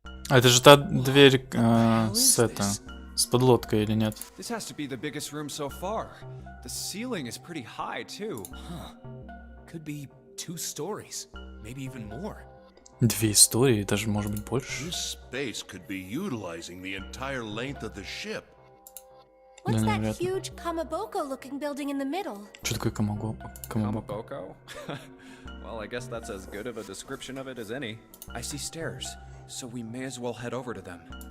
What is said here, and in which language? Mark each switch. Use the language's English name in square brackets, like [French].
[Russian] А это же та дверь с подлодкой или нет? [English] This has to be the biggest room so far. The ceiling is pretty high, too. Could be 2 stories, maybe even more. [Russian] 2 истории, даже может быть больше. [English] This space could be utilizing the entire length of the ship. What's that [Russian] навряд ли. [English] huge Kamaboko-looking building in the middle? [Russian] Что такое Камабоко? [English] Kamaboko? Well, I guess that's as good of a description of it as any. I see stairs, so we may as well head over to them.